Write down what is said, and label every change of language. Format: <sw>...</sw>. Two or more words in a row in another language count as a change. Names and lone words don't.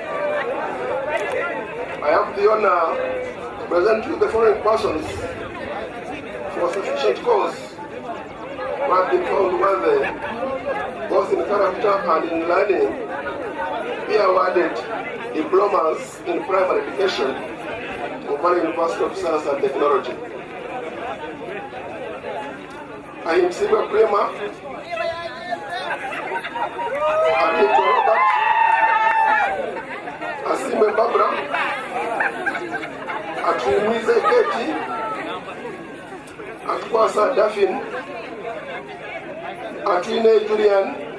<en>I have the honor to present you the following persons for sufficient cause who have been found worthy, both in character and in learning, be awarded diplomas in primary education of Valley University of Science and Technology. I am Silva Prema, Adito Robert, Asime Barbara, Atumize Keti, Atwasa Daphne, Atwine Julian,</en>